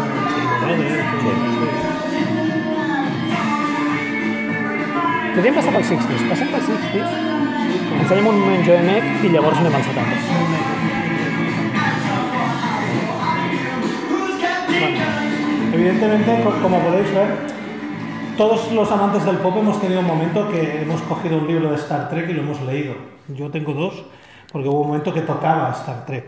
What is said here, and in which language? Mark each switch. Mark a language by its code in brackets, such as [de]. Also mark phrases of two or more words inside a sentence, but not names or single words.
[ca] Podríem passar pels 60s. Passem pels 60s, ens fèiem un moment jovenet i llavors anem als 70s. [es] Evidentemente, como podéis ver, todos los amantes del pop hemos tenido un momento que hemos cogido un libro de Star Trek y lo hemos leído. Yo tengo dos, porque hubo un momento que tocaba Star Trek.